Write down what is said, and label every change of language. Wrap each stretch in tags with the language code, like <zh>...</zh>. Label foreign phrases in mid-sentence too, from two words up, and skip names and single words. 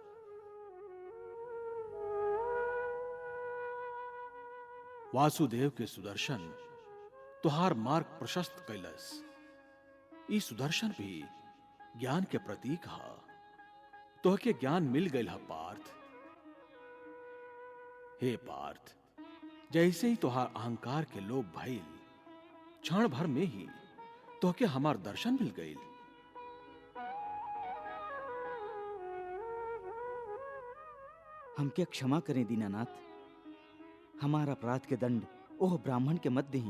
<bho>वासुदेव के सुदर्शन तुहार मार्ग प्रशस्त कैलस। ई सुदर्शन भी ज्ञान के प्रतीक हा। तोहके ज्ञान मिल गई हा पार्थ। हे पार्थ, जैसे ही तुहार अहंकार के लोभ भइल, क्षण भर में ही तोहके हमार दर्शन मिल गई। हमके क्षमा करें दीनानाथ। हमारा अपराध के दंड ओह ब्राह्मण के मत दही।</bho>